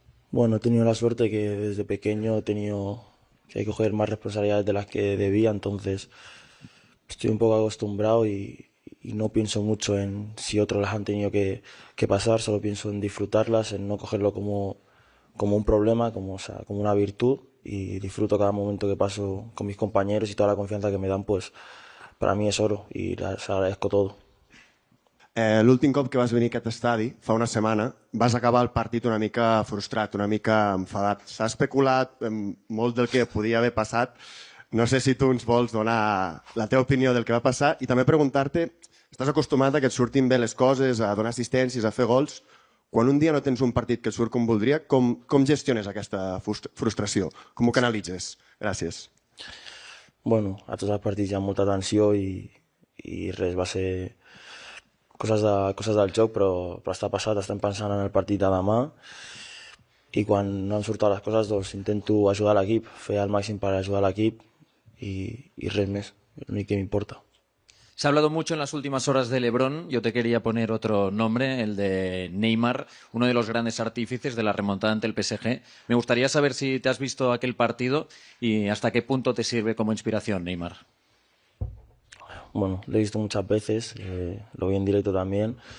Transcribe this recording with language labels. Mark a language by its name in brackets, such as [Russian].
[Spanish] Bueno, he tenido la suerte que desde pequeño he tenido que hay que coger más responsabilidades de las que debía, entonces estoy un poco acostumbrado y no pienso mucho en si otros las han tenido que pasar, solo pienso en disfrutarlas, en no cogerlo como un problema, como una virtud, y disfruto cada momento que paso con mis compañeros y toda la confianza que me dan, pues para mí es oro y les agradezco todo. [Catalan] L'últim cop que vas venir a aquest estadi, fa una setmana, vas acabar el partit una mica frustrat, una mica enfadat. S'ha especulat molt del que podia haver passat. No sé si tu ens vols donar la teva opinió del que va passar i també preguntar-te, estàs acostumat a que et surtin bé les coses, a donar assistències, a fer gols. Quan un dia no tens un partit que et surt com voldria, com gestiones aquesta frustració? Com ho canalitzes? Gràcies. Bueno, a tots els partits hi ha molta tensió i res, va ser coses del joc, però està passat, estem pensant en el partit de demà i quan no han sortit les coses doncs intento ajudar l'equip, fer el màxim per ajudar l'equip y res més, l'únic que m'importa. [Spanish] Se ha hablado mucho en las últimas horas de LeBron. Yo te quería poner otro nombre, el de Neymar, uno de los grandes artífices de la remontada ante el PSG. Me gustaría saber si te has visto aquel partido y hasta qué punto te sirve como inspiración, Neymar. Bueno, lo he visto muchas veces, lo vi en directo también.